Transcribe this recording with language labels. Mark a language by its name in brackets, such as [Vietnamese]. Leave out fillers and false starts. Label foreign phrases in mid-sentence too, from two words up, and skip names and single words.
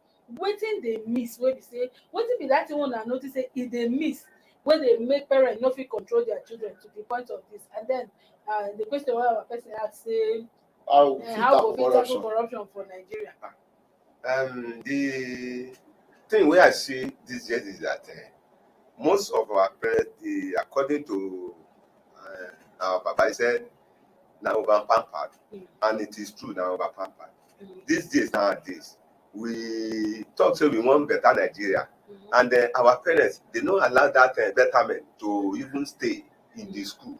[Nigerian Pidgin] Wetin dey miss wey be say, wetin be that thing una notice say e dey miss wey dey make parents no fit control their children to the point of this? And then the question wey our person ask say, how go fit tackle corruption for Nigeria? The thing wey I see these days is that most of our parents, according to our papa, he said, na over pampered, and it is true, na over pampered. These days, nowadays, we talk say we want better Nigeria, and our parents, they don't allow that betterment to even stay in the school.